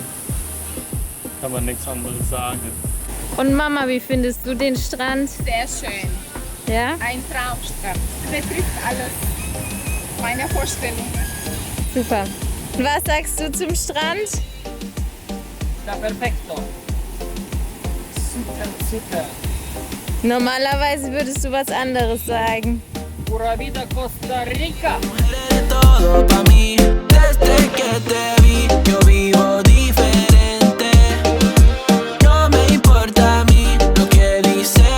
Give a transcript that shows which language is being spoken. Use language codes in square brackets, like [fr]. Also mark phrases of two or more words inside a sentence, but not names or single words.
[de] Kann man nichts anderes sagen. Und Mama, wie findest du den Strand? Sehr schön. Ja? Ein Traumstrand. Betrifft alles. Meine Vorstellungen. Super. Und was sagst du zum Strand? [es] Está perfecto. [de] Super, super. Normalerweise würdest du was anderes sagen. [es] Pura vida Costa Rica. Todo pa' mí, desde que te vi, yo vivo diferente. No me importa a mí lo que dice